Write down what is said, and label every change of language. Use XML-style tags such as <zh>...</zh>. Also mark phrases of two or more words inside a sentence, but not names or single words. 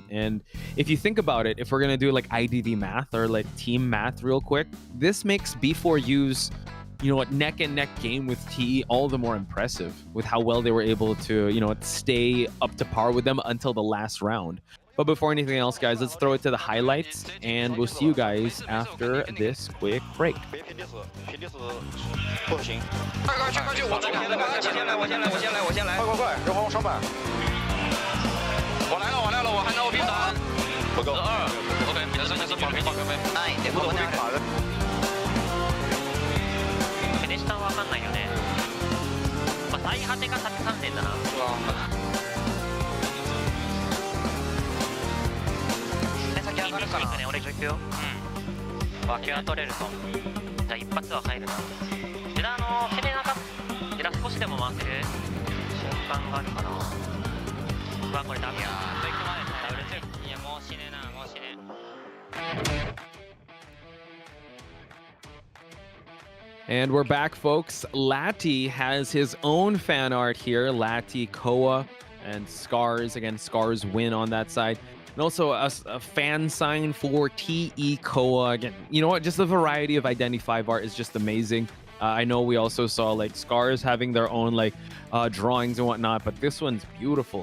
<en>And if you think about it, if we're gonna do IDV math or team math real quick, this makes B4U's neck and neck game with TE all the more impressive with how well they were able to stay up to par with them until the last round. But before anything else, guys, let's throw it to the highlights, and we'll see you guys after this quick break.</en> <zh>不行，快去！我先来，我先来，快，人皇上板，我来了，我还能比3，不够，2，OK，比3是保平，哎，不能被卡的。</zh> <ja>フィニッシュわかんないよね。最果てが縦3点だな。先上がるから。俺行くよ。脇は取れると。じゃあ一発は入るな。ジラ攻めなかった。ジラ少しでも回せる瞬間があるかな。これダメや。ダブル2。いやもう死ねえな、もう死ねえ。</ja> <en>And we're back, folks. Lati has his own fan art here. Lati, Koa, and Scars. Again, Scars win on that side. And also a fan sign for TE Koa. Again, you know what? Just the variety of Identity 5 art is just amazing. I know we also saw Scars having their own drawings and whatnot, but this one's beautiful.</en>